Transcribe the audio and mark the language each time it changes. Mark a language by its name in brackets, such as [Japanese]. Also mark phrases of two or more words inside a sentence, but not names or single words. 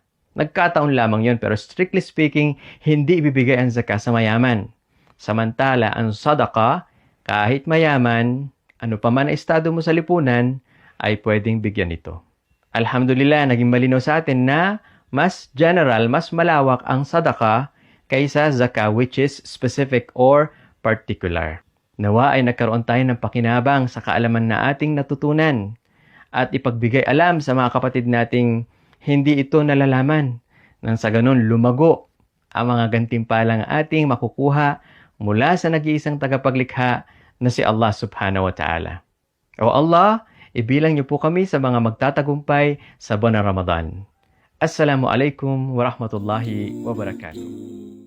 [Filipino] Nagkataon lamang yun, pero strictly speaking, hindi ibibigay ang zakah sa mayaman. Samantala, ang sadaqah, kahit mayaman, ano pa man ang estado mo sa lipunan, ay pwedeng bigyan ito. Alhamdulillah, naging malinaw sa atin na mas general, mas malawak ang sadaqah kaysa zakah, [English] which is specific or particular. [Filipino] Nawa ay nagkaroon tayo ng pakinabang sa kaalaman na ating natutunan at ipagbigay alam sa mga kapatid nating hindi ito nalalaman. Nang sa ganun lumago ang mga gantimpalang ating makukuha mula sa nag-iisang tagapaglikha na si [Arabic] الله سبحانه وتعالى. [Filipino] O Allah, ibilang niyo po kami sa mga magtatagumpay sa buwan ng Ramadan. [Arabic] السلام عليكم ورحمة الله وبركاته.